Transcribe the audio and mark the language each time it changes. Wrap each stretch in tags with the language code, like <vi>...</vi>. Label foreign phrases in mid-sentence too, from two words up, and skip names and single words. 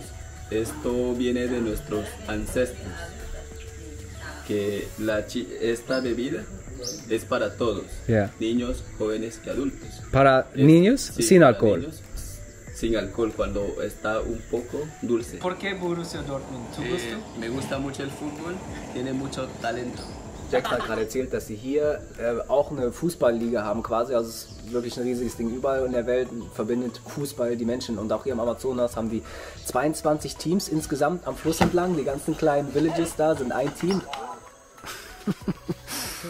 <es>Esto viene de nuestros ancestros. Que esta bebida es para todos, Yeah. niños, jóvenes y adultos. ¿Para niños? Sí, Sin para alcohol. niños, sin alcohol, cuando está un poco dulce. ¿Por qué Borussia Dortmund? ¿Zu gusto? Me gusta mucho el fútbol, tiene mucho talento.</es> <de>Jack hat gerade erzählt, dass sie hier auch eine Fußballliga haben quasi. Also es ist wirklich ein riesiges Ding. Überall in der Welt verbindet Fußball die Menschen. Und auch hier im Amazonas haben die 22 Teams insgesamt am Fluss entlang. Die ganzen kleinen Villages da sind ein Team.</de>